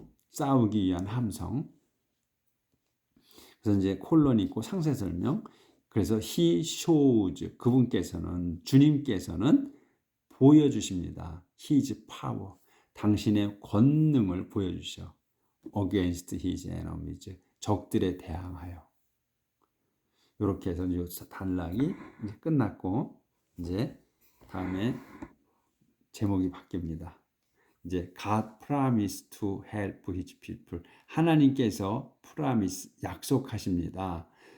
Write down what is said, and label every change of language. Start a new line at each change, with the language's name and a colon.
Korean: 싸우기 위한 함성. 그래서 이제 콜론이 있고 상세 설명. 그래서 he shows 주님께서는 보여주십니다. his power 당신의 권능을 보여주셔.
English: against his enemies
Korean: 적들에 대항하여. 이렇게 해서 이 단락이 이제 끝났고 이제 다음에 제목이 바뀝니다.
English: 이제 God promised to help his people.
Korean: 하나님께서 promise 약속하십니다.